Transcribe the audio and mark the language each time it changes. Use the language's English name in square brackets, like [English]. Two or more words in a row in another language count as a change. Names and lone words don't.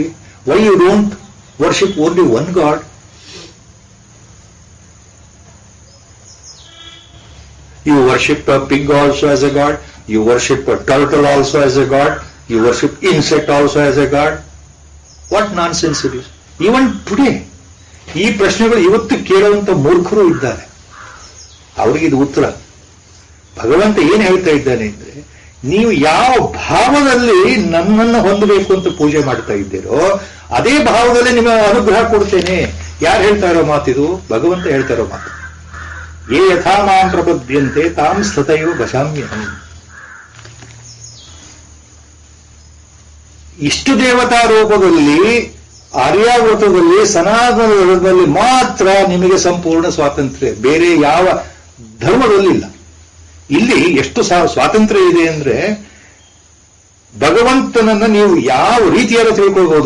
[English] Why you don't worship only one God? You worship a pig also as a god, you worship a turtle also as a god, you worship insect also as a god. What nonsense it is. Even today, [Kannada] ಈ ಪ್ರಶ್ನೆಗಳು ಇವತ್ತು ಕೇಳುವಂತ ಮೂರ್ಖರು ಇದ್ದಾರೆ. ಅವ್ರಿಗಿದು ಉತ್ತರ. ಭಗವಂತ ಏನ್ ಹೇಳ್ತಾ ಇದ್ದಾನೆ ಅಂದ್ರೆ, ನೀವು ಯಾವ ಭಾವದಲ್ಲಿ ನನ್ನನ್ನು ಹೊಂದಬೇಕು ಅಂತ ಪೂಜೆ ಮಾಡ್ತಾ ಇದ್ದೀರೋ ಅದೇ ಭಾವದಲ್ಲಿ ನಿಮಗೆ ಅನುಗ್ರಹ ಕೊಡ್ತೇನೆ. ಯಾರು ಹೇಳ್ತಾ ಇರೋ ಮಾತಿದು? ಭಗವಂತ ಹೇಳ್ತಾ ಇರೋ ಮಾತು. [Sanskrit] ಯೇ ಯಥಾ ಮಾಂ ಪ್ರಪದ್ಯಂತೆ ತಾಂ ಸ್ಥತೈವ ಭಜಾಮ್ಯಹಂ. [Kannada] ಇಷ್ಟು ದೇವತಾ ರೂಪದಲ್ಲಿ, ಆರ್ಯಾವೃತದಲ್ಲಿ, ಸನಾತನದಲ್ಲಿ ಮಾತ್ರ ನಿಮಗೆ ಸಂಪೂರ್ಣ ಸ್ವಾತಂತ್ರ್ಯ, ಬೇರೆ ಯಾವ ಧರ್ಮದಲ್ಲಿಲ್ಲ. ಇಲ್ಲಿ ಎಷ್ಟು ಸ್ವಾತಂತ್ರ್ಯ ಇದೆ ಅಂದ್ರೆ, ಭಗವಂತನನ್ನ ನೀವು ಯಾವ ರೀತಿಯಾದ ತಿಳ್ಕೊಳ್ಬಹುದು.